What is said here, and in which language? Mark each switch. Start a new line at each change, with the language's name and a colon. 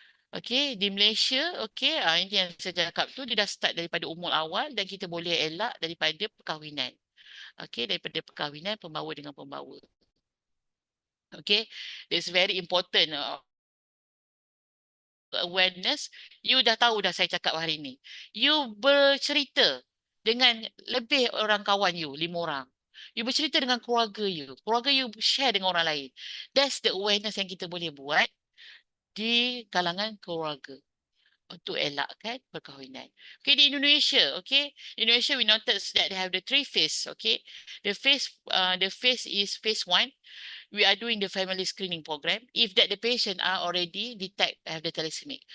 Malay: Okey, di Malaysia, okey, ini yang saya cakap tu, dia dah start daripada umur awal dan kita boleh elak daripada perkahwinan. Okey, daripada perkahwinan pembawa dengan pembawa.
English: Okay, it's very important awareness.
Malay: You dah tahu dah saya cakap hari ni. You bercerita dengan lebih orang kawan you, 5 orang. You bercerita dengan keluarga you. Keluarga you share dengan orang lain.
English: That's the awareness
Malay: yang kita boleh buat di kalangan keluarga untuk elakkan perkahwinan.
English: Okay, di Indonesia, okay, Indonesia we notice that they have the 3 phase, okay. The phase is phase 1. We are doing the family screening program. If that the patient are already detect have the thalassemia.